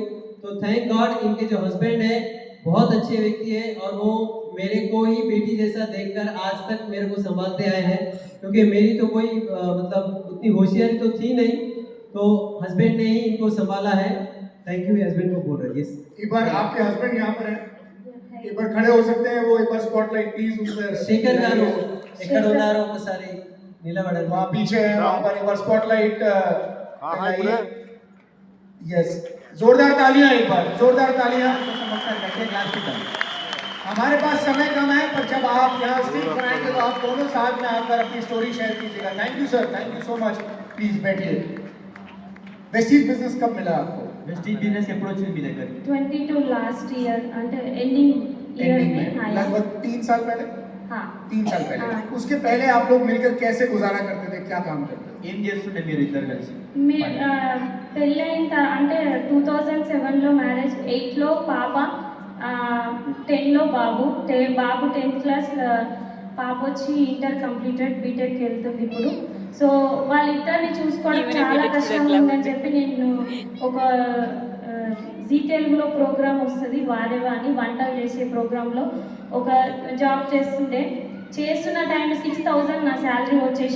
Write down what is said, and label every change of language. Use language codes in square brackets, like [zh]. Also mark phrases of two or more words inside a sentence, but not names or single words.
[hi] तो [en] thank God, [hi] इनके जो हस्बैंड है बहुत अच्छे व्यक्ति है और वो मेरे को ही बेटी जैसा देखकर आज तक मेरे को संभालते आए हैं, क्योंकि मेरी तो कोई मतलब उतनी होशियारी तो थी नहीं, तो हस्बैंड ने ही इनको संभाला है। [en] thank you. [hi] हस्बैंड को बोल रहे हैं। एक बार आपके हस्बैंड यहाँ पर हैं, एक बार खड़े हो सकते हैं वो, एक बार [en] spotlight please [hi] उन पर। [te] शेखर गारू ఎక్కడ ఉన్నారో ఒకసారి నిలబడండి। [hi] वहाँ पीछे है, वहाँ पर एक बार स्पॉटलाइट। यस, जोरदार तालियां, एक बार जोरदार तालियां। हमारे पास समय कम है, पर जब आप यहाँ स्टेज पर आएंगे तो आप दोनों साथ में आकर अपनी [en] story share [hi] कीजिएगा। [en] thank you sir, thank you so much. please बैठिए। [hi] वेस्टीज बिजनेस कब मिला आपको? [te] వెస్టీజ్ బిజినెస్ ఎప్పుడు వచ్చింది మీ దగ్గరికి? [en] 22 last year, అంటే ending year [hi] में आया। लगभग 3 साल पहले। हाँ, 3 साल पहले। हाँ। उसके पहले आप लोग मिलकर कैसे गुजारा करते थे, क्या काम करते थे? [te] ఏం చేస్తుండే మీరు ఇద్దరు కలిసి? పెళ్ళైన అంటే 2007లో మ్యారేజ్, 8లో పాప, 10లో బాబు. బాబు 10th క్లాస్, పాప వచ్చి [en] Inter completed, [te] బీటెక్కి వెళ్తుంది ఇప్పుడు. సో వాళ్ళిద్దరిని చూసుకోవడం చాలా కష్టంగా ఉందని చెప్పి నేను ఒక జీ తెలుగులో ప్రోగ్రామ్ వస్తుంది వారేవా అని, వంటలు చేసే ప్రోగ్రాంలో ఒక జాబ్ చేస్తున్న టైం 6000 నా శాలరీ వచ్చేసి.